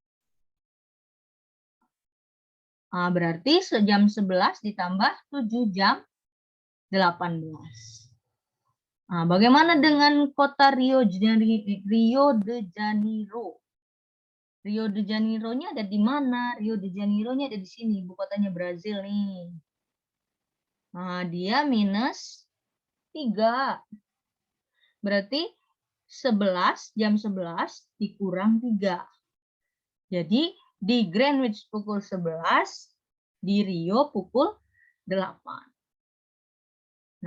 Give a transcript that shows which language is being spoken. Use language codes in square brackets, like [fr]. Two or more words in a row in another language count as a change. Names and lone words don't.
[id] Nah, berarti jam 11 ditambah 7 jam 18. Nah, bagaimana dengan kota Rio de Janeiro? Rio de Janeiro-nya ada di mana? Rio de Janeiro-nya ada di sini, ibu kotanya Brazil nih. Nah, dia minus 3. Berarti 11, jam 11 dikurang 3. Jadi di Greenwich pukul 11, di Rio pukul 8.